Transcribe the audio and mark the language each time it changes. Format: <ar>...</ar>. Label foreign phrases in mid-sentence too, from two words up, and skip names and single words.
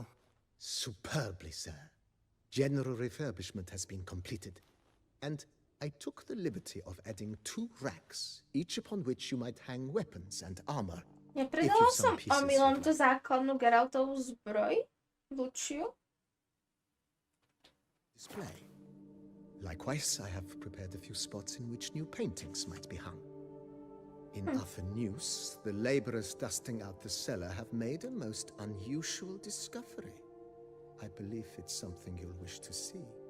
<en>Superbly, sir. General refurbishment has been completed. And I took the liberty of adding 2 racks, each upon which you might hang weapons and armor.</en> <sk>Nepredala som omylom tú základnú Geraltovú zbroj? Lučiu?</sk> <en>Display. Likewise, I have prepared a few spots in which new paintings might be hung. In other news, the laborers dusting out the cellar have made a most unusual discovery. I believe it's something you'll wish to see.</en>